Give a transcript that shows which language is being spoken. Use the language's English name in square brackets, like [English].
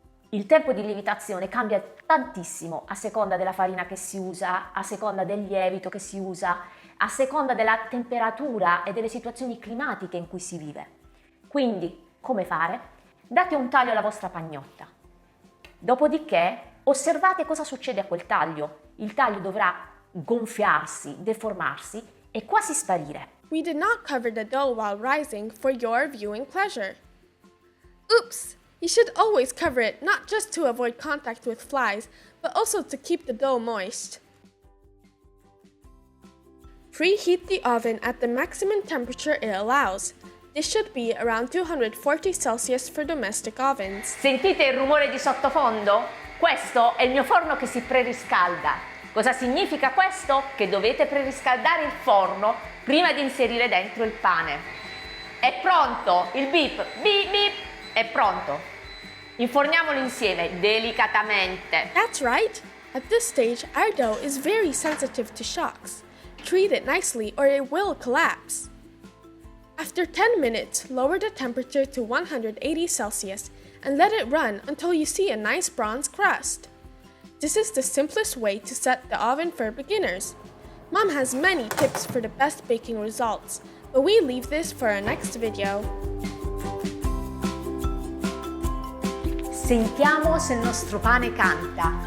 [Italian] Il tempo di lievitazione cambia tantissimo a seconda della farina che si usa, a seconda del lievito che si usa, a seconda della temperatura e delle situazioni climatiche in cui si vive. Quindi, come fare? Date un taglio alla vostra pagnotta. Dopodiché, osservate cosa succede a quel taglio. Il taglio dovrà gonfiarsi, deformarsi e quasi sparire. [English] We did not cover the dough while rising for your viewing pleasure. Oops! You should always cover it not just to avoid contact with flies, but also to keep the dough moist. Preheat the oven at the maximum temperature it allows. This should be around 240 Celsius for domestic ovens. [Italian] Sentite il rumore di sottofondo? Questo è il mio forno che si preriscalda. Cosa significa questo? Che dovete preriscaldare il forno prima di inserire dentro il pane. È pronto! Il beep, beep beep, è pronto. Inforniamolo insieme, delicatamente. [English] That's right! At this stage, our dough is very sensitive to shocks. Treat it nicely or it will collapse. After 10 minutes, lower the temperature to 180 Celsius and let it run until you see a nice bronze crust. This is the simplest way to set the oven for beginners. Mom has many tips for the best baking results, but we leave this for our next video. [Italian] Sentiamo se il nostro pane canta.